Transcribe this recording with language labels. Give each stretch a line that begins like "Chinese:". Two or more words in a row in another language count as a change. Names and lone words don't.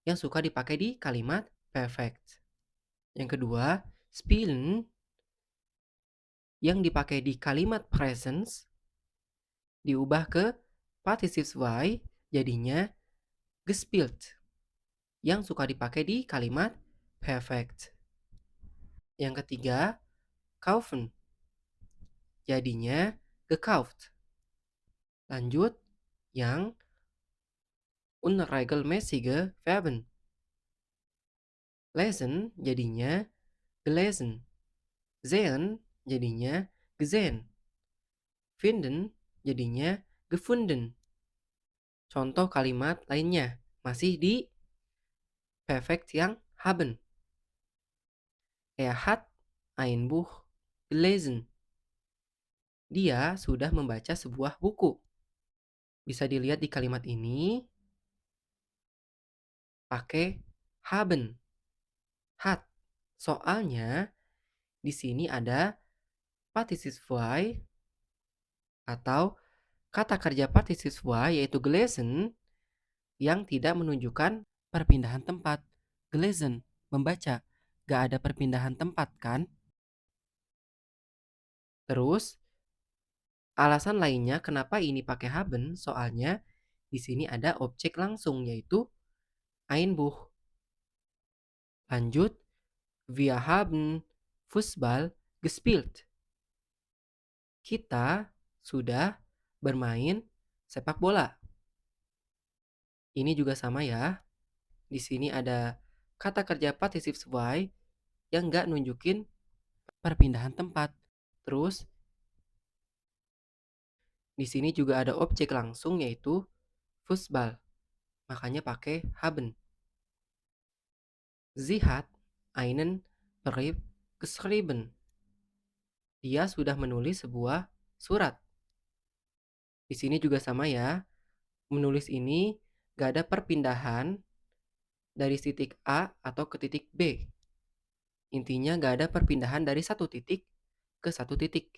Indonesian: yang suka dipakai di kalimat perfect. Yang kedua, spielen yang dipakai di kalimat presence diubah ke participle Y jadinya gespielt yang suka dipakai di kalimat perfect. Yang ketiga, kaufen jadinya gekauft. Lanjut, yang
German: unregelmäßige Verben.
Indonesian: Lesen jadinya gelesen. Sehen jadinya gesehen. Finden jadinya gefunden. Contoh kalimat lainnya masih di perfect yang haben.
German: Er hat ein Buch gelesen.
Indonesian: Dia sudah membaca sebuah buku. Bisa dilihat di kalimat ini pakai haben, hat. Soalnya di sini ada participle atau kata kerja participle yaitu gelesen yang tidak menunjukkan perpindahan tempat. Gelesen, membaca. Gak ada perpindahan tempat kan? Terus, alasan lainnya kenapa ini pakai haben, soalnya di sini ada objek langsung yaitu
German: ein Buch. Lanjut, wir haben Fußball gespielt.
Indonesian: Kita sudah bermain sepak bola. Ini juga sama ya. Di sini ada kata kerja participle yang nggak nunjukin perpindahan tempat. Terus, di sini juga ada objek langsung yaitu Fußball. Makanya pakai haben.
German: Sie hat einen Brief geschrieben.
Indonesian: Dia sudah menulis sebuah surat. Di sini juga sama ya. Menulis ini gak ada perpindahan dari titik A atau ke titik B. Intinya gak ada perpindahan dari satu titik ke satu titik.